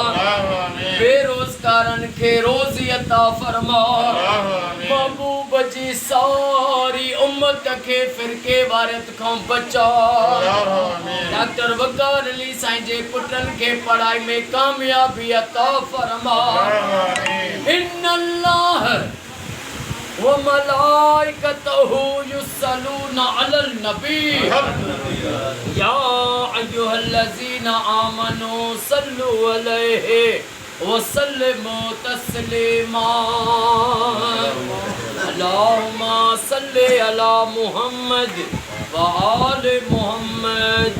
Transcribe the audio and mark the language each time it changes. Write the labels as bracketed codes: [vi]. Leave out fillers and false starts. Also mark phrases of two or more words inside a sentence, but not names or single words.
[sd] बेरोज़गारनि खे रोज़ी अता फरमा। महबूब जी सारी उम्मत के फिरके वारियत खां बचा। डॉक्टर वकार अली साईं जे पुटनि खे पढ़ाई में कामयाबी अता फरमा। [ar] إن الله وملائكته يصلون على النبي يا أيها الذين آمنوا صلوا عليه وسلموا تسليما. اللهم صل على محمد وآل محمد.